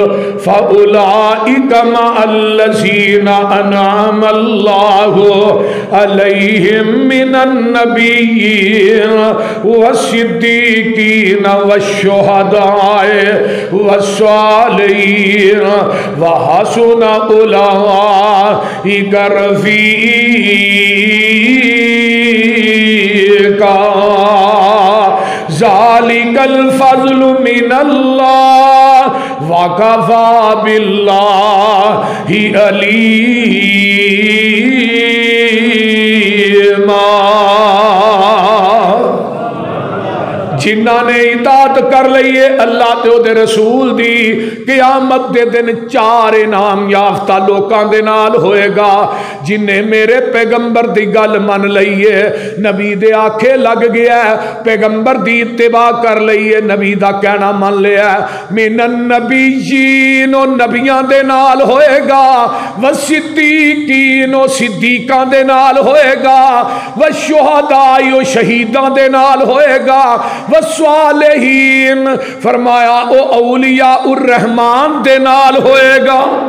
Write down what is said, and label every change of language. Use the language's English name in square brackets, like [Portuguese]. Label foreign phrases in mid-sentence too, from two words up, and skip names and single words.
[Arabic] فَأُولَئِكَ مَعَ الَّذِينَ أَنْعَمَ اللَّهُ عَلَيْهِمْ مِنَ النَّبِيِّينَ وَالصِّدِّيقِينَ وَالشُّهَدَاءِ وَالصَّالِحِينَ وَحَسُنَ أُولَئِكَ رَفِيقًا. ذلك الفضل من الله وكفى بالله عليما. [Punjabi] ਜਿਨ੍ਹਾਂ ਨੇ ਇਤਾਅਤ ਕਰ ਲਈ ਏ ਅੱਲਾਹ ਤੇ ਓਦੇ ਰਸੂਲ ਦੀ, ਕ਼ਯਾਮਤ ਦੇ ਦਿਨ 4 ਇਨਾਮ ਯਾਫ਼ਤਾ ਲੋਕਾਂ ਦੇ ਨਾਲ ਹੋਏਗਾ। ਜਿਨ੍ਹੇ ਮੇਰੇ ਪੈਗ਼ੰਬਰ ਦੀ ਗੱਲ ਮੰਨ ਲਈ ਏ, ਨਬੀ ਦੇ ਆਖੇ ਲੱਗ ਗਿਆ, ਪੈਗ਼ੰਬਰ ਦੀ ਇੱਤਿਬਾ ਕਰ ਲਈ ਏ, ਨਬੀ ਦਾ ਕਹਿਣਾ ਮੰਨ ਲਿਆ, [Arabic] من النبيين [Punjabi] ਓ ਨਬੀਆਂ ਦੇ ਨਾਲ ਹੋਏਗਾ, [Arabic] والصديقين [Punjabi] ਓ ਸਿੱਦੀਕਾਂ ਦੇ ਨਾਲ ਹੋਏਗਾ, [Arabic] والشهداء [Punjabi] ਓ ਸ਼ਹੀਦਾਂ ਦੇ ਨਾਲ ਹੋਏਗਾ, ਵਸ੍ਵਾਲਿਹੀਨ ਫ਼ਰਮਾਇਆ ਓ ਔਲੀਆ ਉਰ ਰਹਿਮਾਨ ਦੇ ਨਾਲ ਹੋਏਗਾ।